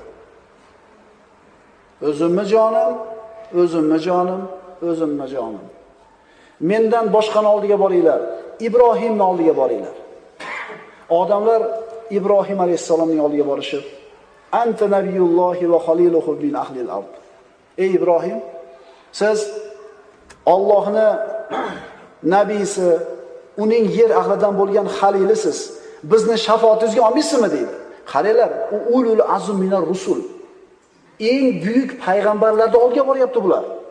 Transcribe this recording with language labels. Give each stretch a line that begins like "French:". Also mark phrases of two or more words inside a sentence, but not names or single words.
Uzbek: O'zimni jonim, o'zimni jonim, o'zimni jonim. Mendan boshqani oldiga boringlar. Ibrohimning oldiga boringlar. Odamlar Ibrohim alayhisalomning oldiga borishib,
Arabic: أنت نبي الله وخليله من أهل الأرض.
Uzbek: Ey Ibrohim, siz Allohning nabiysi, uning yer ahlidan bo'lgan xalilisiz. Bizni shafootingizga olmaysizmi deydi. Qaranglar, u
Arabic: أولو العزم من الرسل.
Uzbek: Eng buyuk payg'ambarlarning oldiga boryapti bular.